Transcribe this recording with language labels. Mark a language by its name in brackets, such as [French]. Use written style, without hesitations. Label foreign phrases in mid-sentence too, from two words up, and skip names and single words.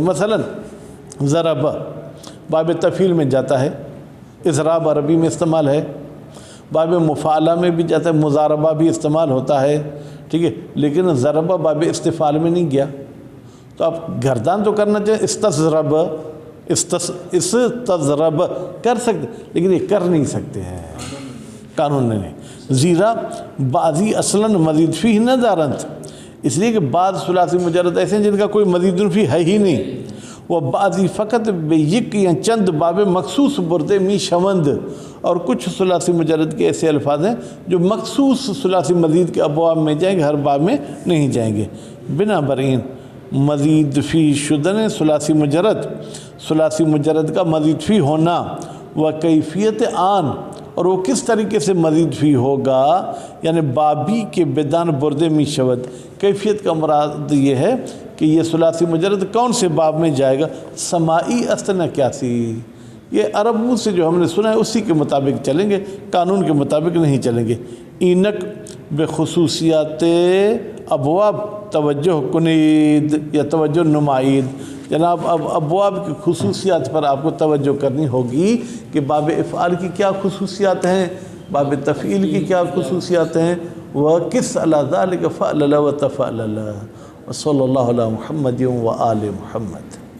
[Urdu] مثلا ضرب باب تفعیل میں جاتا ہے، اضراب عربی میں استعمال ہے، باب مفعلہ میں بھی جاتا ہے، مضاربہ بھی استعمال ہوتا ہے، ٹھیک ہے، لیکن ضربہ باب استفعال میں نہیں گیا، تو آپ گردان تو کرنا چاہیے، استضرب استضرب کر سکتے، لیکن یہ کر نہیں سکتے ہیں، قانون نے نہیں، [Persian] زیرا بعضی اصلاً مزید فی نہ دارند، [Urdu] اس لیے کہ بعض ثلاثی مجرد ایسے ہیں جن کا کوئی مزید فی ہے ہی نہیں، وہ [Persian] بعضی فقط بے یک یا چند باب مخصوص بردے می شوند، [Urdu] اور کچھ ثلاثی مجرد کے ایسے الفاظ ہیں جو مخصوص ثلاثی مزید کے ابواب میں جائیں گے، ہر باب میں نہیں جائیں گے۔ [Persian] بنا برین مزید فی شدن ثلاثی مجرد [Urdu] کا مزید فی ہونا [Persian] و کیفیت آن، [Urdu] اور وہ کس طریقے سے مزید فی ہوگا، [Persian] یعنی بابی کے بدان بردے می شود، [Urdu] کیفیت کا مراد یہ ہے کہ یہ ثلاثی مجرد کون سے باب میں جائے گا، [Persian] سماعی استنا کیاسی، [Urdu] یہ عرب منہ سے جو ہم نے سنا ہے اسی کے مطابق چلیں گے، قانون کے مطابق نہیں چلیں گے۔ [Persian] اینک بخصوصیات ابواب توجہ کنید یا توجہ نمائید، [Urdu] جناب اب ابواب کی خصوصیات پر آپ کو توجہ کرنی ہوگی کہ باب افعال کی کیا خصوصیات ہیں، باب تفعیل کی کیا خصوصیات ہیں، وہ کس علی ذالک فعلل و تفعلل، [Arabic] وصلی اللہ علی محمد و آل محمد۔